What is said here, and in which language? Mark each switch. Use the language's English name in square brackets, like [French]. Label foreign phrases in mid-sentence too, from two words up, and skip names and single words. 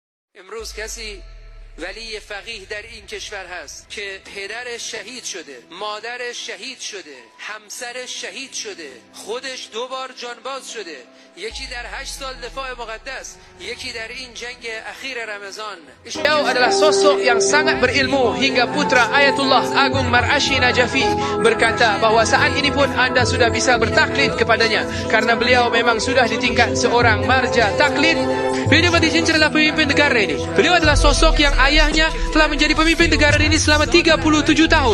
[Persian] امروز کسی ولی فقیه در این کشور هست که پدرش شهید شده، مادرش شهید شده، همسرش شهید شده، خودش 2 بار جانباز شده، یکی در 8 سال دفاع مقدس، یکی در این جنگ اخیر رمضان. [Indonesian] Beliau adalah sosok yang sangat berilmu hingga putra Ayatullah Agung Mar'ashi Najafi berkata bahawa saat ini pun anda sudah bisa bertaklid kepadanya karena beliau memang sudah di tingkat seorang marja taklid. Beliau Badicinca adalah pemimpin negara ini. Beliau adalah sosok yang ayahnya telah menjadi pemimpin negara ini selama 37 tahun.